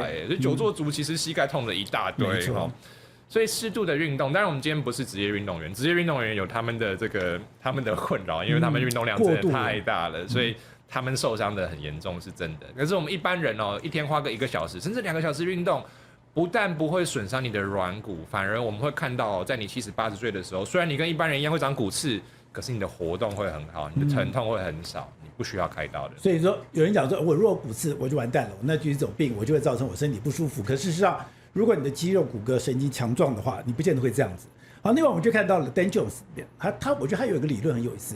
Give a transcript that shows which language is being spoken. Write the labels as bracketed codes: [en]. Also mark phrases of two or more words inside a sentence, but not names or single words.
[zh] 所以久坐族其實膝蓋痛的一大堆。所以適度的運動，當然我們今天不是職業運動員，職業運動員有他們的困擾，因為他們運動量真的太大了，所以他們受傷的很嚴重是真的。可是我們一般人一天花個1個小時甚至2個小時運動，不但不會損傷你的軟骨，反而我們會看到在你70、80歲的時候，雖然你跟一般人一樣會長骨刺，可是你的活動會很好，你的疼痛會很少，你不需要開刀的。所以說有人講說，我如果骨刺我就完蛋了，那就是一種病，我就會造成我身體不舒服。可事實上，如果你的肌肉、骨骼、神經強壯的話，你不見得会這樣子。好，另外我们就看到了 Dan Jones 裡面，我觉得他有一個理論很有意思。